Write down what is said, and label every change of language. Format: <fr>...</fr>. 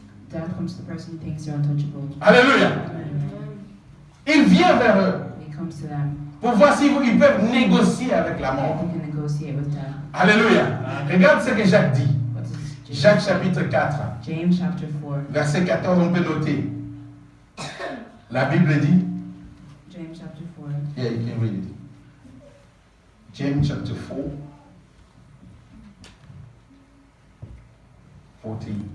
<en>Death comes to the person who thinks they're untouchable.</en> <fr>Alléluia. Il vient vers eux</fr> <en>He comes to them.</en> <fr>pour voir s'ils peuvent négocier avec la mort.</fr> <en>They can negotiate with death.</en> <fr>Alléluia. Regarde ce que Jacques dit.</fr> <en>What does James,</en> <fr>Jacques chapitre 4,</fr> <en>James chapter 4.</en> <fr>verset 14, on peut noter. La Bible dit,</fr> <en>James chapter 4. yeah, you can read it. James chapter 4, 14.</en>